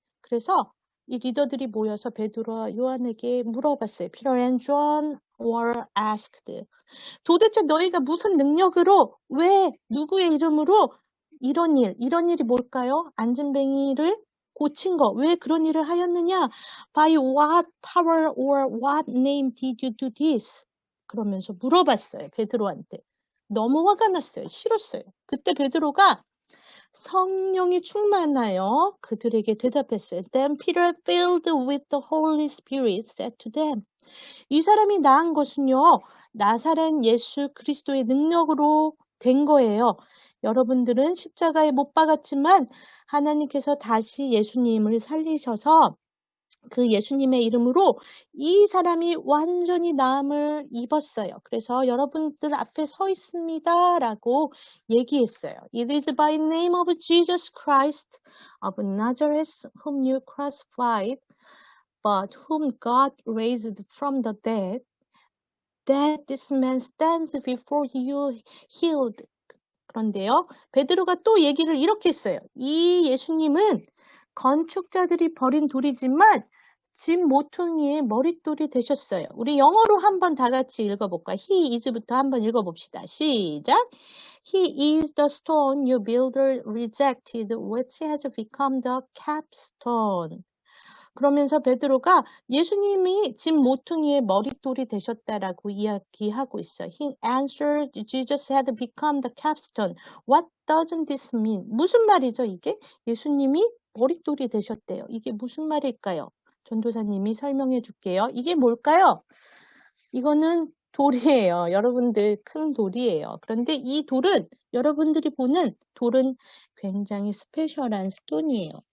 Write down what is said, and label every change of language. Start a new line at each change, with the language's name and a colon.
Korean: 그래서 이 리더들이 모여서 베드로와 요한에게 물어봤어요.
English: Peter and John were asked.
Korean: 도대체 너희가 무슨 능력으로 왜 누구의 이름으로 이런 일이 뭘까요? 안진뱅이를 고친 거. 왜 그런 일을 하였느냐?
English: By what power or what name did you do this?
Korean: 그러면서 물어봤어요. 베드로한테. 너무 화가 났어요. 싫었어요. 그때 베드로가 성령이 충만하여 그들에게 대답했어요.
English: Then Peter, filled with the Holy Spirit, said to them.
Korean: 이 사람이 나은 것은요, 나사렛 예수 그리스도의 능력으로 된 거예요. 여러분들은 십자가에 못 박았지만 하나님께서 다시 예수님을 살리셔서 그 예수님의 이름으로 이 사람이 완전히 나음을 입었어요. 그래서 여러분들 앞에 서 있습니다 라고 얘기했어요.
English: It is by name of Jesus Christ of Nazareth whom you crucified, but whom God raised from the dead, that this man stands before you healed.
Korean: 그런데요, 베드로가 또 얘기를 이렇게 했어요. 이 예수님은 건축자들이 버린 돌이지만 집 모퉁이의 머릿돌이 되셨어요. 우리 영어로 한번 다 같이 읽어볼까? He is부터 한번 읽어봅시다. 시작!
English: He is the stone you builder rejected, which has become the capstone.
Korean: 그러면서 베드로가 예수님이 집 모퉁이의 머릿돌이 되셨다라고 이야기하고 있어요.
English: He answered, Jesus had become the capstone. What doesn't this mean?
Korean: 무슨 말이죠, 이게? 예수님이 머릿돌이 되셨대요. 이게 무슨 말일까요? 전도사님이 설명해 줄게요. 이게 뭘까요? 이거는 돌이에요. 여러분들 큰 돌이에요. 그런데 이 돌은 여러분들이 보는 돌은 굉장히 스페셜한 스톤이에요.